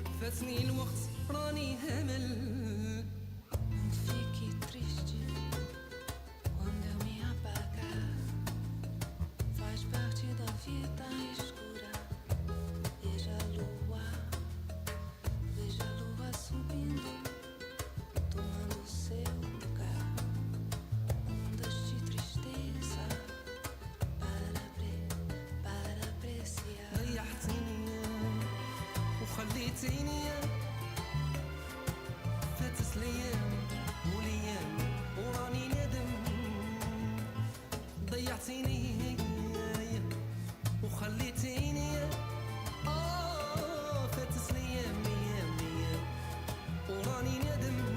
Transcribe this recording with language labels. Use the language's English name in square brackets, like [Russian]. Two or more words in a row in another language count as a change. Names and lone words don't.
[Arabic] فاتني الوقت راني همل. [Portuguese] Fique triste quando eu me apagar. Faz parte da vida escura. Veja a lua subindo, tomando seu lugar. Ondas de tristeza para apreciar. [Arabic] ضيعتيني وخليتيني فاتت الايام والايام وراني ندم. ضيعتيني وخليتيني فاتت الايام ايام وراني ندم.